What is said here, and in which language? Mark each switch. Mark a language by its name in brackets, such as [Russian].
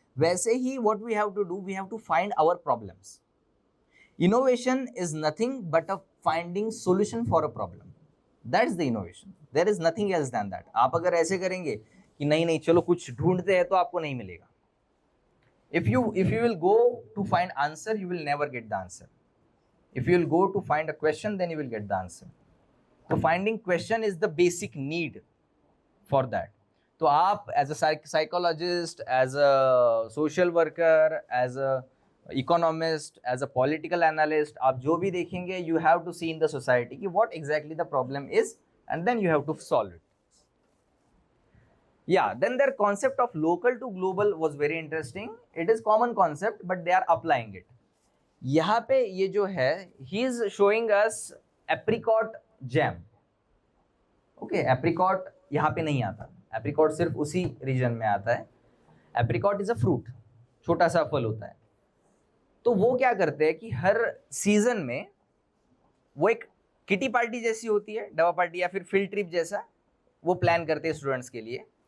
[Hindi] वैसे ही [English] What we have to do, we have to find our problems. Innovation is nothing but a finding solution for a problem, that's the innovation, there is nothing else then that. [Hindi] आप अगर ऐसे करेंगे कि नहीं नहीं चलो कुछ ढूंढते हैं, तो आपको नहीं मिलेगा। [English] if you will go to find answer, you will never get the answer. If you will go to find a question, then you will get the answer. So finding question is the basic need for that. तो आप as a psychologist, as a social worker, as a economist, as a political analyst, [Hindi] आप जो भी देखेंगे, [English] you have to see in the society कि what exactly the problem is, and then you have to solve it. Yeah, then their concept of local to global was very interesting. It is common concept, but they are applying it. [Hindi] यहाँ पे ये जो है, [English] he is showing us apricot jam. [Hindi] Okay, apricot यहाँ पे नहीं आता, apricot सिर्फ उसी रीजन में आता है। [English] apricot is a fruit, [Hindi] छोटा सा फल होता है। तो वो क्या करते हैं कि हर सीजन में वो एक किटी पार्टी जैसी होती है, दवा पार्टी या फिर फील्ड ट्रिप जैसा, वो प्लान करते हैं स्टूडेंट्स के लिए।